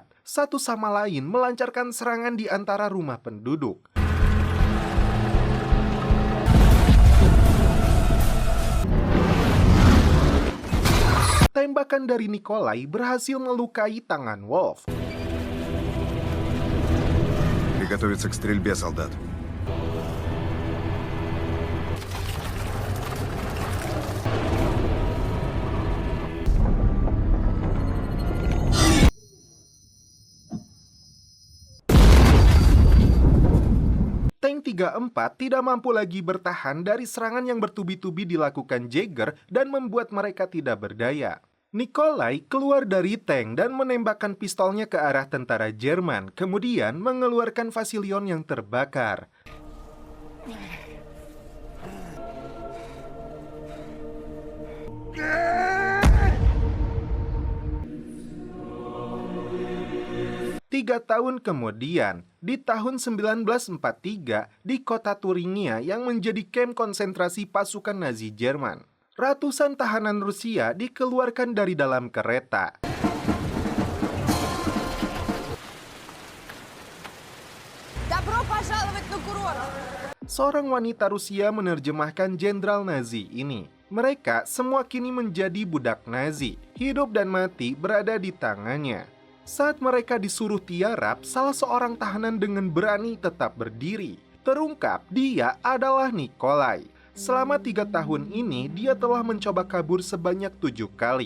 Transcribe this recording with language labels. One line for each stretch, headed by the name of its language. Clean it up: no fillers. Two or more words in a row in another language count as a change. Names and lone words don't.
Indonesian: Satu sama lain melancarkan serangan di antara rumah penduduk. Tembakan dari Nikolai berhasil melukai tangan Wolf.
Russian: Приготовиться к стрельбе, солдат.
Indonesian: Tank 34 tidak mampu lagi bertahan dari serangan yang bertubi-tubi dilakukan Jagger dan membuat mereka tidak berdaya. Nikolai keluar dari tank dan menembakkan pistolnya ke arah tentara Jerman, kemudian mengeluarkan Vasilion yang terbakar. Tiga tahun kemudian, di tahun 1943, di kota Thuringia yang menjadi kamp konsentrasi pasukan Nazi Jerman, ratusan tahanan Rusia dikeluarkan dari dalam kereta.
Russian: Добро пожаловать на курорт!
Indonesian: Seorang wanita Rusia menerjemahkan jenderal Nazi ini. Mereka semua kini menjadi budak Nazi. Hidup dan mati berada di tangannya. Saat mereka disuruh tiarap, salah seorang tahanan dengan berani tetap berdiri. Terungkap dia adalah Nikolai. Selama 3 tahun ini, dia telah mencoba kabur sebanyak 7 kali.